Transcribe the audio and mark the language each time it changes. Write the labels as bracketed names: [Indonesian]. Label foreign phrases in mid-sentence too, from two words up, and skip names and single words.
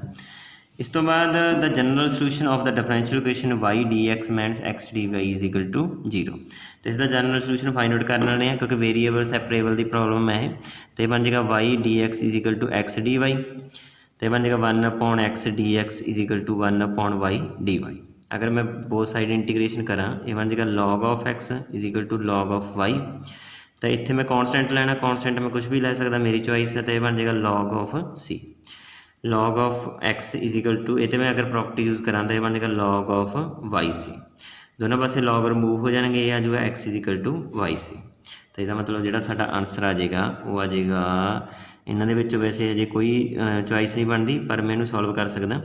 [Punjabi] ਇਸ ਤੋਂ ਬਾਅਦ [English] the general solution of the differential equation y dx minus x dy is equal to 0। [Punjabi] ਅਤੇ ਇਸ ਦਾ [English] general solution find out [Punjabi] ਕਰਨ ਵਾਲੇ ਆ, ਕਿਉਂਕਿ [English] variable separable [Punjabi] ਦੀ ਪ੍ਰੋਬਲਮ ਹੈ ਇਹ। ਅਤੇ ਬਣ ਜਾਏਗਾ [English] y dx is equal to x dy, [Punjabi] ਅਤੇ ਬਣ ਜਾਏਗਾ [English] 1/x dx is equal to 1/y dy. [Punjabi] ਅਗਰ ਮੈਂ [English] both side integration [Punjabi] ਕਰਾਂ ਇਹ ਬਣ ਜਾਏਗਾ [English] log of x is equal to log of y. [Punjabi] ਤਾਂ ਇੱਥੇ ਮੈਂ ਕੌਨਸਟੈਂਟ ਲੈਣਾ, ਕੌਨਸਟੈਂਟ ਮੈਂ ਕੁਛ ਵੀ ਲੈ ਸਕਦਾ, ਮੇਰੀ ਚੋਇਸ ਹੈ। ਤਾਂ ਇਹ ਬਣ ਜਾਏਗਾ [English] log of c, log of x is equal to, [Punjabi] ਇਹ 'ਤੇ ਮੈਂ ਅਗਰ [English] property use [Punjabi] ਕਰਾਂ ਤਾਂ ਇਹ ਬਣ ਜਾਏਗਾ [English] log of yc। [Punjabi] ਦੋਨੋਂ ਪਾਸੇ log ਰਿਮੂਵ ਹੋ ਜਾਣਗੇ, ਇਹ ਆ ਜਾਊਗਾ [English] x is equal to yc. [Punjabi] ਤਾਂ ਇਹਦਾ ਮਤਲਬ ਜਿਹੜਾ ਸਾਡਾ ਆਨਸਰ ਆ ਜਾਏਗਾ ਉਹ ਆ ਜਾਏਗਾ, ਇਹਨਾਂ ਦੇ ਵਿੱਚ ਵੈਸੇ ਅਜੇ ਕੋਈ ਚੋਇਸ ਨਹੀਂ ਬਣਦੀ, ਪਰ ਮੈਂ ਇਹਨੂੰ ਸੋਲਵ ਕਰ ਸਕਦਾ।